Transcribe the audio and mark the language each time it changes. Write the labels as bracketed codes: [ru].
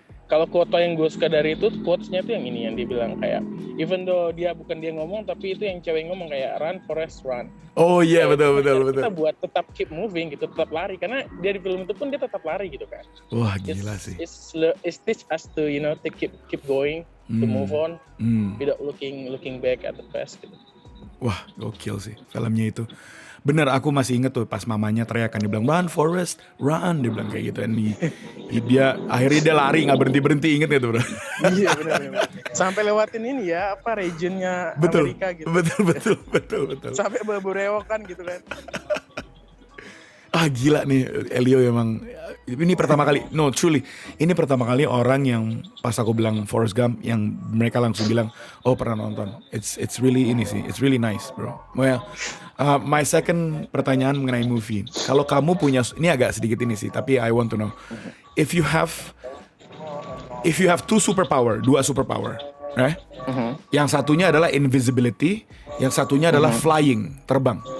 [id] kalau quote yang gue suka dari itu, quotes-nya tuh yang ini, yang dia bilang kayak, even though bukan dia ngomong, tapi itu yang cewek ngomong kayak [en] run Forrest run. [id] Oh iya, betul. Kita buat tetap [en] keep moving [id] gitu, tetap lari, karena dia di film itu pun dia tetap lari gitu kan. Wah gila sih. [en] It's teach us to to keep going, to move on, without looking back at the past gitu. [id] Wah gokil sih filmnya itu. Bener, aku masih inget tuh pas mamanya teriakan, dia bilang [en] run Forrest run, [id] dia bilang kayak gitu. Dia akhirnya dia lari nggak berhenti, inget ya tuh bro? Iya benar. Sampai lewatin ini ya, apa regionnya Amerika gitu. Betul. Sampai berewokan gitu kan. Ah gila nih Elio emang, ini pertama kali, ini pertama kali orang yang pas aku bilang Forrest Gump yang mereka langsung bilang oh pernah nonton. [en] It's really ini sih, it's really nice bro. [id] Well, my second pertanyaan mengenai movie, kalau kamu punya, ini agak sedikit ini sih, tapi [en] I want to know if you have [id] dua superpower, yang satunya adalah invisibility, yang satunya adalah flying, terbang,